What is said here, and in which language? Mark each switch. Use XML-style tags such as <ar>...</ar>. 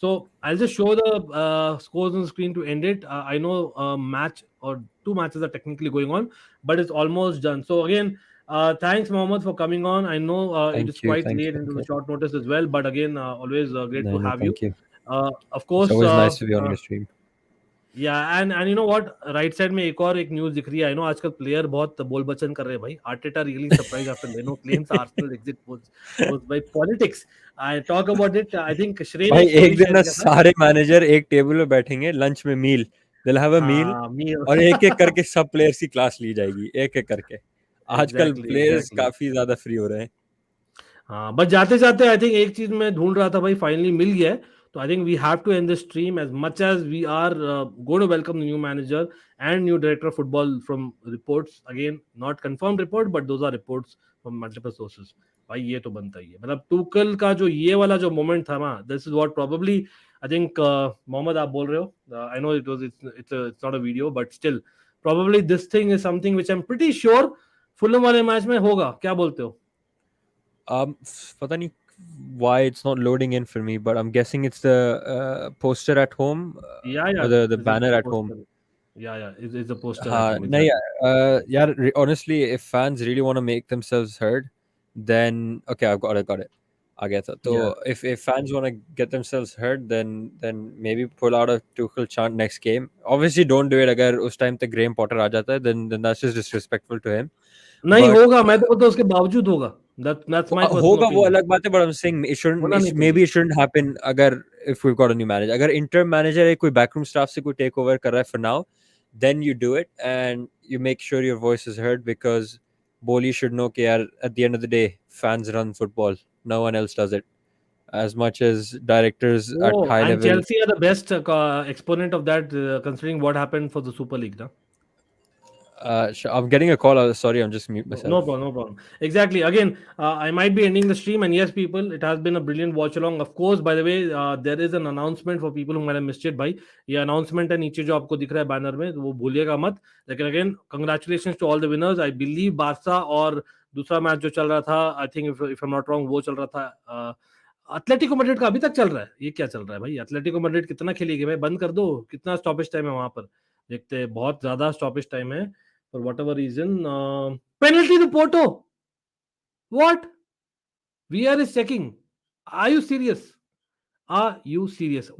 <en>So I'll just show the scores on the screen to end it. I know a match or 2 matches are technically going on, but it's almost done. So again, thanks, Mohammed, for coming on. I know it is quite late into the short notice as well, but again, always great to have you. Of course, it's always nice to be on your stream. Yeah, and you know what,</en> <hi>right side में एक और एक news दिख रही है. I know आजकल player बहुत बोल बचन कर रहे हैं भाई.</hi> <en>Arteta really surprised after Leno claims Arsenal exit was by politics. I talk about it. I think Shrey</en> <hi>भाई एक दिन ना सारे मैनेजर एक टेबल पे बैठेंगे लंच में, मील they'll have a meal और एक एक करके सब प्लेयर्स की क्लास ली जाएगी, एक एक करके. आजकल प्लेयर्स काफी ज्यादा फ्री हो रहे हैं. हाँ, बस जाते जाते आई थिंक एक चीज मैं ढूंढ रहा था भाई, फाइनली मिल गया है.</hi> <en>So I think we have to end the stream. As much as we are going to welcome the new manager and new director of football from reports, again not confirmed report, but those are reports from multiple sources.</en> <hi>भाई ये तो बनता ही है. मतलब Tuchel का जो ये वाला जो मोमेंट था ना,</hi> <en>this is what probably I think</en> <hi>Mohammad आप बोल रहे हो.</hi> <en>I know it's not a video, but still probably this thing is something which I'm pretty sure</en> <hi>Fulham वाले मैच में होगा. क्या बोलते हो?</hi> <en>पता नहीं why it's not loading in for me, but I'm guessing it's the poster at home. Yeah, or the banner at home. Yeah, it's a poster. Yeah, honestly, if fans really want to make themselves heard, then okay, I've got it. I get that. So if fans want to get themselves heard, then maybe pull out a Tuchel chant next game. Obviously, don't do it. अगर</en> <hi>उस time तक Graham Potter आ जाता है,</hi> <en>then that's just disrespectful to him.</en> <hi>नहीं होगा, मैं तो बोलता हूँ उसके बावजूद होगा.</hi> <en>That's my personal</en> <hi>होगा, वो अलग बात है,</hi> <en>but I'm saying maybe it shouldn't happen अगर if we've got a new manager. अगर interim manager है, कोई backroom staff से कोई take over कर रहा है for now, then you do it and you make sure your voice is heard, because Boli should know कि यार at the end of the day fans run football, no one else does it. As much as directors at high and level. Chelsea are the best exponent of that, considering what happened for the Super League, na? I'm getting a call. Sorry, I'm just mute myself. No problem. Exactly. Again, I might be ending the stream, and yes, people, it has been a brilliant watch along. Of course, by the way, there is an announcement for people who might have missed it.</en> <hi>भाई, ये announcement है नीचे जो आपको दिख रहा है banner में, वो भूलिएगा मत.</hi> <en>लेकिन again, congratulations to all the winners. I believe Barca और दूसरा मैच जो चल रहा था, I think if I'm not wrong, वो चल रहा था.</en> <hi>एटलेटिको मैड्रिड का अभी तक चल रहा है. ये क्या चल रहा है भाई? एटलेटिको मैड्रिड कितना खेलेगी भाई? बंद कर दो. कितना स्टॉपेज टाइम है वहां पर? देखते हैं. बहुत ज्यादा स्टॉपेज टाइम है.</hi> <en>For whatever reason, penalty to Porto. What? VR is checking. Are you serious? Are you serious?</en>